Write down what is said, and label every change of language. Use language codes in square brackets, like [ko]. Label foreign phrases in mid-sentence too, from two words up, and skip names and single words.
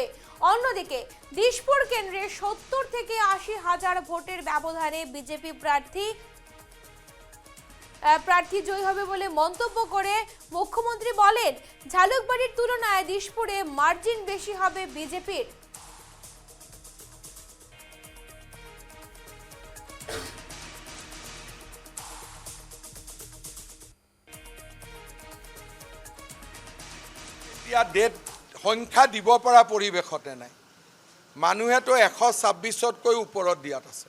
[bn] অন্যদিকে দিশপুর কেন্দ্রে 70 থেকে 80 হাজার ভোটের ব্যবধানে বিজেপি প্রার্থী জয়ী হবে বলে মন্তব্য করে মুখ্যমন্ত্রী বলেন, ঝালুকবাড়ির তুলনায় দিশপুরে মার্জিন বেশি হবে বিজেপির। [as] ডেট সংখ্যা দিব পৰা পৰিৱেশতে নাই। মানুহেতো 126তকৈ ওপৰত দিয়াত আছে।